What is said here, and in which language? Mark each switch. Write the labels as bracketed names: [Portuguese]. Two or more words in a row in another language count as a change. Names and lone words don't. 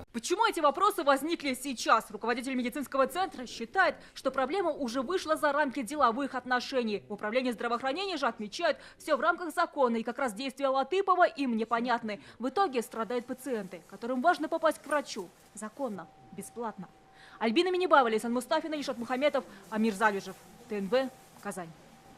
[Russian] Почему эти вопросы возникли сейчас? Руководитель медицинского центра считает, что проблема уже вышла за рамки деловых отношений. В управлении здравоохранения же отмечают, все в рамках закона, и как раз действия Латыпова им непонятны. В итоге страдают пациенты, которым важно попасть к врачу. Законно, бесплатно. Альбина Минибаева, Лейсан Мустафина, Ишат Мухаметов, Амир Залежев. ТНВ, Казань.